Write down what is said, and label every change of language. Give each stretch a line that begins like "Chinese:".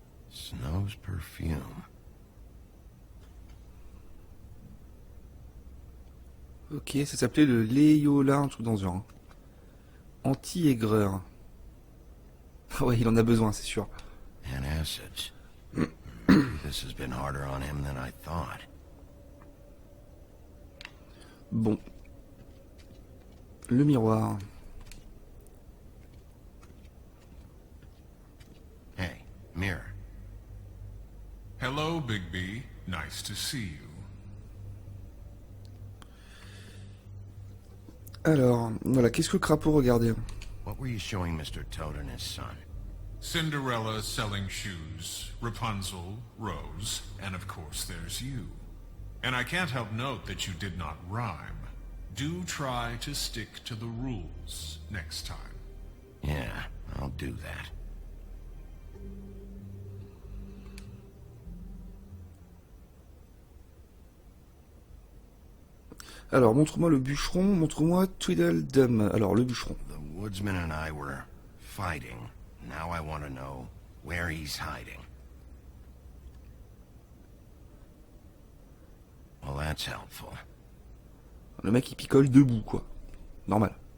English: Snow's perfume.
French: Ok, ça s'appelait le Léola, un truc dans ce genre. Hein. Anti-aigreur. Ouais, il en a besoin, c'est sûr.
English: And acids. This has been harder on him than I thought.
French: Bon. Le miroir.
English: Mirror. Hello, Bigby. Nice to see you.
French: Alors, voilà, qu'est-ce que le crapaud regardait?
English: What were you showing Mr. Toad and his son? Cinderella selling shoes, Rapunzel, Rose, and of course there's you. And I can't help note that you did not rhyme. Do try to stick to the rules next time. Yeah, I'll do that.
French: Alors, montre-moi le bûcheron, montre-moi Tweedledum. Alors, le bûcheron.
English: The woodsman and I were fighting. Now I want to know where he's hiding. Well, that's helpful.
French: Le mec, il picole debout, quoi. Normal.